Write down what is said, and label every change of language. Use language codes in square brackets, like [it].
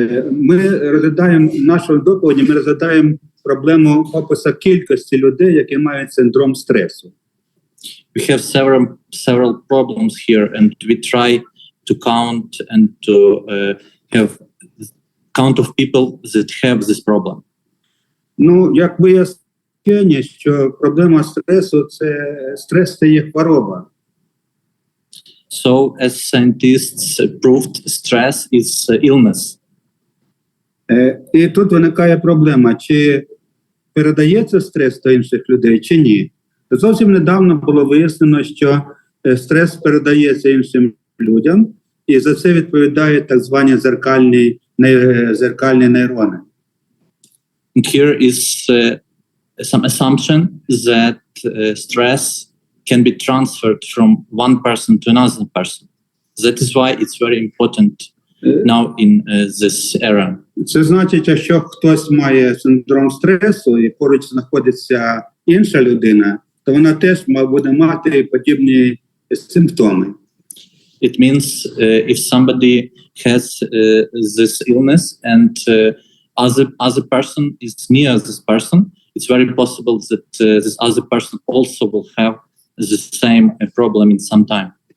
[uk] Ми розглядаємо в нашому доповіді, ми розглядаємо проблему опису кількості людей, які мають синдром стресу. [en] We have several problems here, and we try to count and to have count of people that have this problem. [uk] Як вияснення, що проблема стресу стрес це є хвороба. [en] So, as scientists proved, stress is illness. [uk] І тут виникає проблема, чи передається стрес до інших людей, чи ні. Зовсім недавно було вияснено, що стрес передається іншим людям, і за це відповідають так звані зеркальні нейрони. [en] Here is some assumption that stress can be transferred from one person to another person. That is why it's very important now in this era. [uk] Це значить, якщо хтось має синдром стресу і поруч знаходиться інша людина, то вона теж буде мати подібні симптоми. [en] It means if somebody has this illness and other person is near this person, it's very possible that this other person also will have the same problem in some time.